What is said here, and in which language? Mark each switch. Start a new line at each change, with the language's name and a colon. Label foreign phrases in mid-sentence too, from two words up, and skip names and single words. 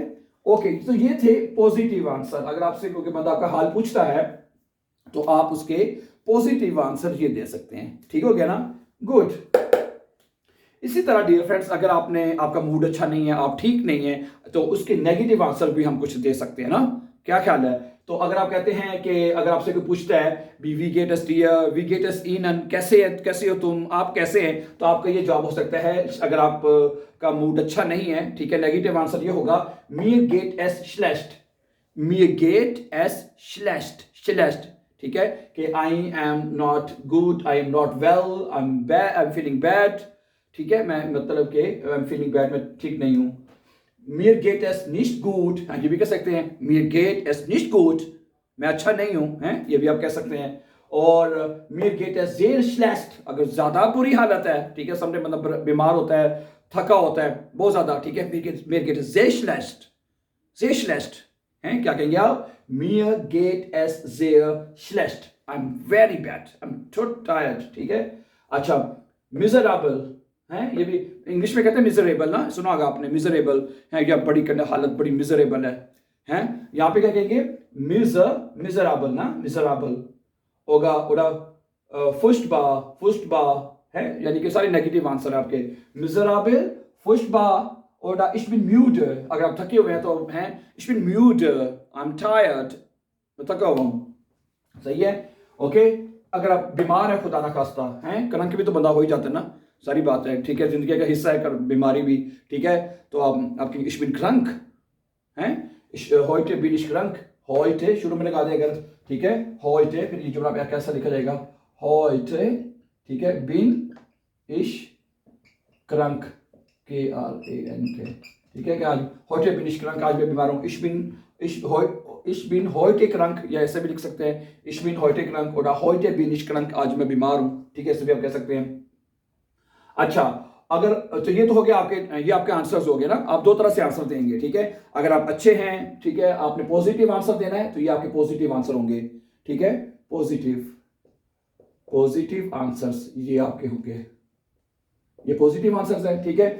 Hindi: ओके, तो ये थे
English: positive answer.
Hindi: अगर आपसे कोई बंदा आपका हाल पूछता है तो आप उसके पॉजिटिव आंसर ये दे सकते हैं, ठीक हो गया ना, गुड। इसी तरह
English: dear friends,
Hindi: अगर आपका मूड अच्छा नहीं है, आप ठीक नहीं है, तो उसके
English: negative answer
Hindi: भी हम कुछ दे सकते हैं ना, क्या ख्याल है। तो अगर आप कहते हैं कि अगर आपसे कोई पूछता है
German: wie geht es dir, wie geht es Ihnen,
Hindi: कैसे हो तुम, आप कैसे हैं, तो आपका ये जवाब हो सकता है, अगर आप का मूड अच्छा नहीं है, ठीक है,
English: negative answer
Hindi: ये होगा
German: mir geht es schlecht, mir geht es schlecht, schlecht,
Hindi: ठीक है, कि
English: I am not good, I am not well, I am bad, I am feeling bad,
Hindi: ठीक है, मैं मतलब कि
English: I am feeling bad,
Hindi: मैं ठीक नहीं हूं।
German: mir geht es nicht gut,
Hindi: हाँ ये भी कह सकते हैं,
German: mir geht es nicht gut,
Hindi: मैं अच्छा नहीं हूं, हैं, ये भी आप कह सकते हैं।
German: और mir geht es sehr schlecht,
Hindi: अगर ज्यादा बुरी हालत है, ठीक है, समझे मतलब बीमार होता है, थका होता है बहुत ज्यादा, ठीक है,
German: mir geht es sehr schlecht, sehr schlecht,
Hindi: हैं, क्या कहेंगे आप,
German: mir geht es sehr schlecht,
English: I'm very bad, I'm too tired,
Hindi: ठीक है। अच्छा, miserable है, ये भी इंग्लिश में कहते हैं मिजरेबल ना, सुना होगा आपने, मिजरेबल है, या बड़ी हालत बड़ी मिजरेबल है, यहाँ पे क्या कहेंगे, मिजरेबल ना, मिजरेबल होगा,
German: oder furchtbar
Hindi: है, यानी कि सारे
English: negative answer
Hindi: है आपके, मिजरेबल,
German: furchtbar, oder ich bin müde,
Hindi: अगर आप थके हुए हैं तो हैं,
German: ich bin müde,
English: I'm tired,
Hindi: मैं थका हुआ हूँ, सही है, ओके। अगर आप बीमार है, खुदा ना खास्ता है, कलंक भी तो बंदा हो ही जाता है ना, सारी बात है, ठीक है, जिंदगी का हिस्सा है बीमारी भी, ठीक है। तो आप आपकी
German: ich bin krank
Hindi: हैं,
German: heute bin ich krank,
Hindi: heute शुरू में लगा देगा, ठीक है, heute, फिर ये जुमला कैसा लिखा जाएगा, heute, ठीक है,
German: bin ich krank,
Hindi: K-R-A-N-K, ठीक है, कि आज
German: heute bin ich krank,
Hindi: आज मैं बीमार हूँ,
German: ich bin heute krank,
Hindi: या ऐसे भी लिख सकते हैं,
German: ich bin heute krank, oder heute bin ich krank,
Hindi: आज मैं बीमार हूँ, ठीक है, ऐसे भी आप कह सकते हैं। अच्छा, अगर तो ये तो हो गया आपके, ये आपके आंसर्स हो गए ना, आप दो तरह से आंसर देंगे, ठीक है। अगर आप अच्छे हैं, ठीक है, आपने
English: positive answer
Hindi: देना है, तो ये आपके
English: positive answer
Hindi: होंगे, ठीक है,
English: positive answers
Hindi: ये आपके होंगे, ये
English: positive answers
Hindi: है, ठीक है।